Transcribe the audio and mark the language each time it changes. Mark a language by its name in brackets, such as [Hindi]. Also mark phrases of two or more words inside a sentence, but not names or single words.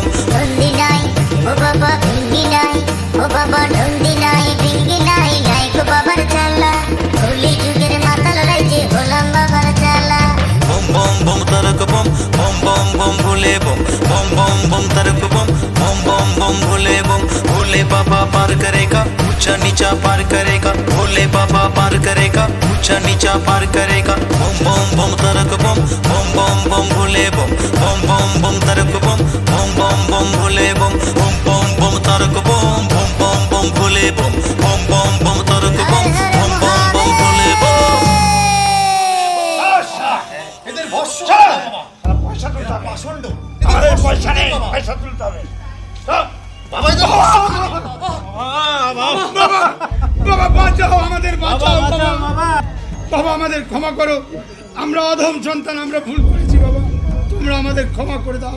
[Bangla] নন্দী নাই ও বাবা ভিঙ্গি নাই ও বাবা নন্দী নাই ভিঙ্গি নাই নাইকো বাবার চালা কলি যুগের মাতাল রাইজে গোলাম বাবার চালা [Hindi] বম বম বম তারক বম বম বম বম ভোলে বম বম বম বম তারক বম বম বম বম ভোলে বম भोले बाबा पार करेगा ऊंचा नीचा पार करेगा भोले बाबा पार करेगा ऊंचा नीचा पार करेगा बम बम बम तारक बम बम बम बम भोले बम बम बम बम तारक बम बम बम बम भोले बम बम बम बम तारक बम बम बम बम भोले बम बम बम बम तारक बम बम बम बम भोले बम [Bangla] এদের ভস্য পয়সা তুলতে হবে পাষণ্ড আরে পয়সা নেই পয়সা তুলতে হবে বাবা এদের ভস্য বাবা বাবা বাঁচাও আমাদের বাঁচাও বাবা বাবা আমাদের ক্ষমা করো আমরা অধম সন্তান আমরা ভুল করেছি বাবা তোমরা আমাদের ক্ষমা করে দাও